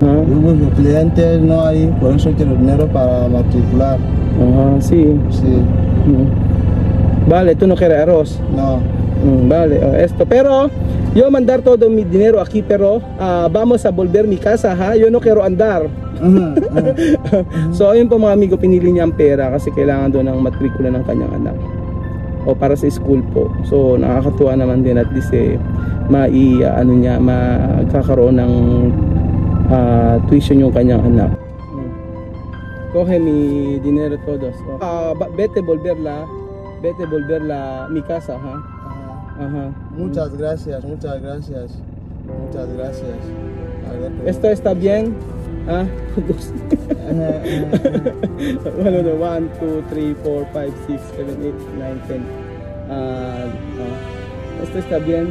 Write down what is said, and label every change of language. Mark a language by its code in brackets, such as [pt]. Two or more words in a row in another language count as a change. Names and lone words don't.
[es] Yo busco clientes, no hay, por eso quiero dinero para matricular. Ajá, sí. Sí. Vale, tú no quieres arroz. No. Vale, esto, pero yo mandar todo mi dinero aquí, pero vamos a volver a mi casa, ha? Yo no quiero andar. [tl] So ayun po mga amigo, pinili niya ang pera kasi kailangan doon ng matrikula ng kanyang anak o para sa school po. So nakakatuwa naman din [en] at least [tl] magkakaroon ng tuition yung kanyang anak. [es] Coge mi dinero todos. Vete volverla mi casa, ha? Ajá. Muchas gracias, muchas gracias. Muchas gracias. Esto está bien. 1, 2, 3, 4, 5, 6, 7, 8, 9, 10. Esto está bien.